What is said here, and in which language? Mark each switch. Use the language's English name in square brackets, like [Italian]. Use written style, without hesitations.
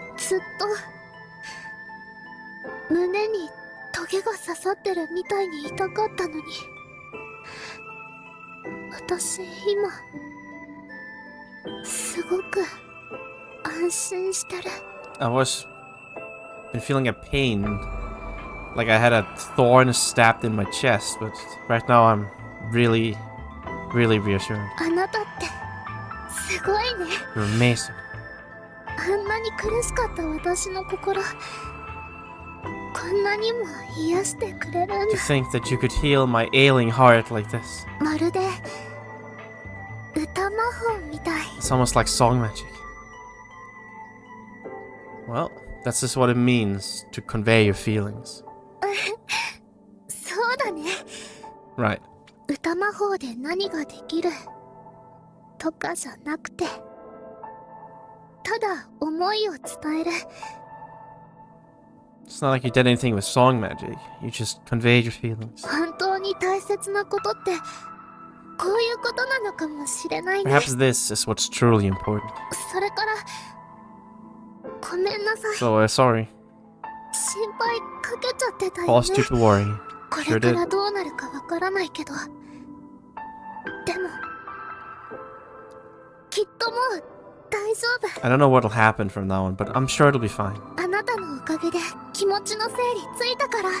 [Japanese] ずっと胸にトゲが刺さってるみたいに痛かったのに。私今すごく安心してる。 [English] I was been feeling a pain, like I had a thorn stabbed in my chest, but right now I'm really reassured. [Japanese] あなたってすごいね。 [English] You're amazing. [Japanese] あんなに苦しかった私の心、こんなにも癒してくれるん [English] To [Japanese] だ。 [English] think that you could heal my ailing heart like this. [Japanese] まるで歌魔法みたい。 [English] It's almost like song magic. Well, that's just what it means to convey your feelings. [Japanese] そうだね。 [English] Right. [Japanese] 歌魔法で何ができるとかじゃなくて、ただ思いを伝える。 [English] It's not like you did anything with song magic. You just conveyed your feelings. [Japanese] 本当に大切なことってこういうことなのかもしれないね。 [English] Perhaps this is what's truly important. [Japanese] それからごめんなさい。 [English] So, sorry. [Japanese] 心配かけちゃってたよね。 [English] Caused you to worry. [Japanese] こ [English] Sure [Japanese] れか [English] did. [Japanese] らどうなるかわからないけど、でもきっともう大丈夫。 [English] I don't know what'll happen from now on, but I'm sure it'll be fine. [Japanese] あなたのおかげで気持ちの整理ついたから。